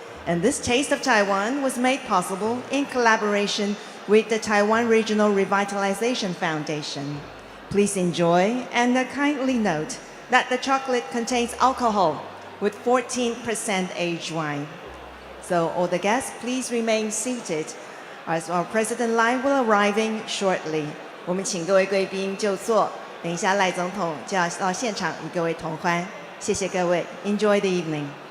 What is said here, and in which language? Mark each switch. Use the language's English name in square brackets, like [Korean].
[English] And this Taste of Taiwan was made possible in collaboration with the Taiwan Regional Revitalization Foundation. Please enjoy, and kindly note that the chocolate contains alcohol with 14% aged wine. So all the guests, please remain seated as our President Lai will arriving shortly. [Chinese] 我们请各位贵宾就座，等一下赖总统就要到现场与各位同欢。谢谢各位 ， [English] Enjoy the evening.